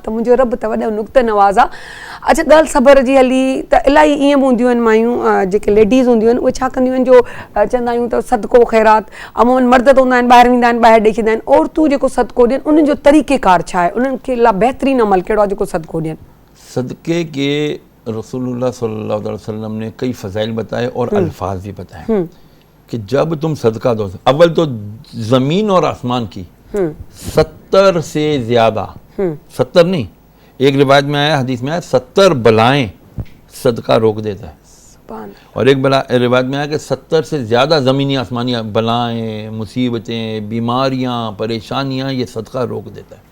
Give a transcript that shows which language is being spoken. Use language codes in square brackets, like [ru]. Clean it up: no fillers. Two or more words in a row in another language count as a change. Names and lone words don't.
[sd] त मुंहिंजो रब त वॾो नुक़्ते नवाज़ आहे। अच्छा ॻाल्हि सबर जी हली त इलाही ईअं बि हूंदियूं आहिनि मायूं जेके लेडीज़ हूंदियूं आहिनि, उहे छा कंदियूं आहिनि, जो चवंदा आहियूं त सदको ख़ैरात, अमूमन मर्द त हूंदा आहिनि ॿाहिरि वेंदा आहिनि ॿाहिरि ॾेई छॾींदा आहिनि, औरतूं जेको सदको ॾियनि उन्हनि जो तरीक़ेकार छा आहे, उन्हनि खे लाइ बहितरीनु अमल कहिड़ो आहे जेको सदको ॾियनि? [ur] صدقے کے رسول اللہ [ar] صلى الله عليه وسلم [ur] نے کئی فضائل بتائے اور الفاظ بھی بتائے کہ جب تم صدقہ دو، اول تو زمین اور آسمان کی 70 سے زیادہ، 70 نہیں، ایک روایت میں آیا، حدیث میں آیا 70 بلائیں صدقہ روک دیتا ہے، اور ایک روایت میں آیا کہ 70 سے زیادہ زمینی آسمانی بلائیں، مصیبتیں، بیماریاں، پریشانیاں یہ صدقہ روک دیتا ہے.